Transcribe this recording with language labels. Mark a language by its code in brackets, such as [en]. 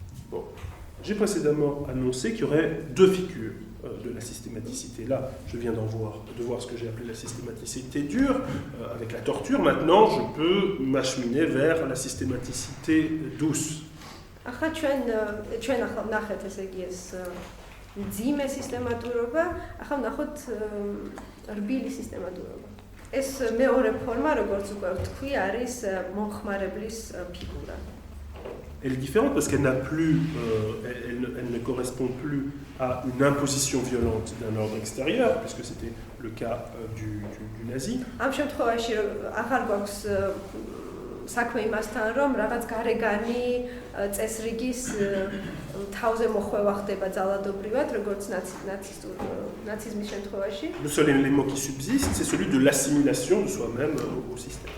[fr] Bon, j'ai précédemment annoncé qu'il y aurait deux figures de la systématicité. Là, je viens de voir ce que j'ai appelé la systématicité dure, avec la torture. Maintenant, je peux m'acheminer vers la systématicité douce. [ka] ახლა ჩვენ ახლა ნახეთ ესე იგი ეს ძიმე სისტემატურობა, ახლა ნახოთ რბილი სისტემატურობა. ეს მეორე ფორმა, როგორც უკვე ვთქვი, არის მომხმარებლის ფიგურა. [fr] Elle est différente parce qu'elle elle ne correspond plus à une imposition violente d'un ordre extérieur, puisque c'était le cas du nazi. [ka] ამ შემთხვევაში აღარ გვაქვს საქმე იმასთან, რომ რაღაც გარეგანი წესრიგის თავზე მოხვევა ხდება ძალადობრივად, როგორც ნაციზმის შემთხვევაში. [fr] Le seul élément qui subsiste, c'est celui de l'assimilation de soi-même au système.